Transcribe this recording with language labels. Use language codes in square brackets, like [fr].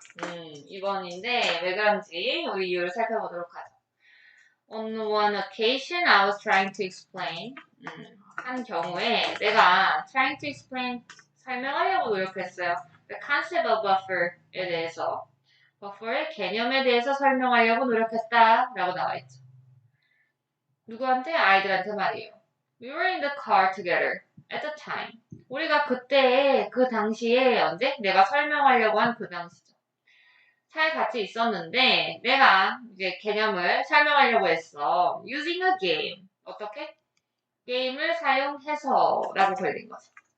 [ko] 2번인데 왜 그런지 우리 이유를 살펴보도록 하죠. [en] On one occasion, I was trying to explain. [ko] 한 경우에 내가 [en] trying to explain [ko] 설명하려고 노력했어요. [en] The concept of buffer [ko] 에 대해서 buffer의 개념에 대해서 설명하려고 노력했다라고 나와있죠. 누구한테? 아이들한테 말이에요. [en] We were in the car together at the time. [ko] 우리가 그때 그 당시에 언제? 내가 설명하려고 한 그 당시죠. 차에 같이 있었는데 내가 이제 개념을 설명하려고 했어. [en] Using a game. 어떻게? [ko] 게임을 사용해서 라고 걸린 거죠.